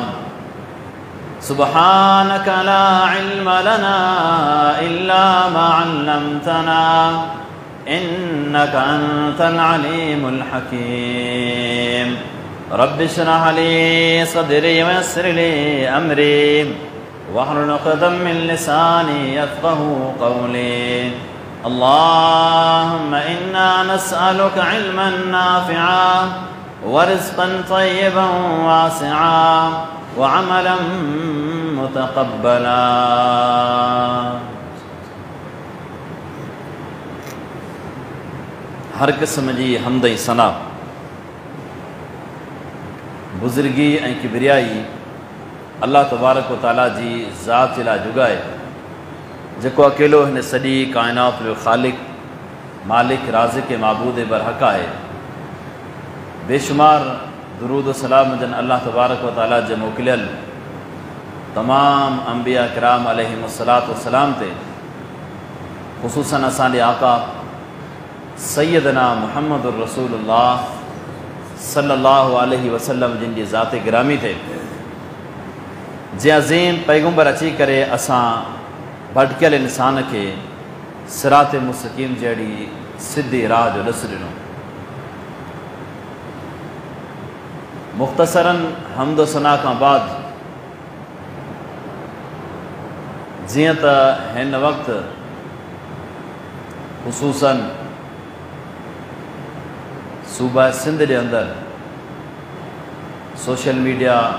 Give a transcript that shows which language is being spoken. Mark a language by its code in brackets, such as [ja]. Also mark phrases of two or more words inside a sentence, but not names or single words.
[ar] سبحانك لا علم لنا إلا ما علمتنا إنك أنت العليم الحكيم رب اشرح لي صدري ويسر لي أمري واحلل عقدة من لساني يفقهوا قولي اللهم إنا نسألك علما نافعا ورزقا طيبا واسعا وعملا متقبلا। [sd] हर क़िस्म जी हमद ऐं सना बुज़ुर्गी ऐं किबरियाई [ar] الله تبارك وتعالى [sd] जी ज़ात जे लाइ जुगाए, जेको अकेलो हिन सॼी काइनात जो ख़ालिक मालिक राज़िक़ माबूद बरहक़ आहे। बेशुमार दुरूद सलाम जन [ar] الله تبارك وتعالى [sd] जे मोकिलियल तमाम अंबिया किराम [ar] عليهم الصلاة والسلام [sd] ते, ख़ुसूसन असांजे आका [ar] سيدنا محمد رسول الله صلى الله عليه وسلم [sd] जिन जी ज़ात गिरामी थे, जे अज़ीम पैगंबर अची करे असां भटकियल इंसान के [ar] صراط مستقيم [sd] जहिड़ी सिधी राह जो ॾिस ॾिनो। मुख़्तसरन हमद सना खां बाद जीअं त हिन वक़्तु ख़ुसूसन सूबा सिंध जे अंदरि [en] social media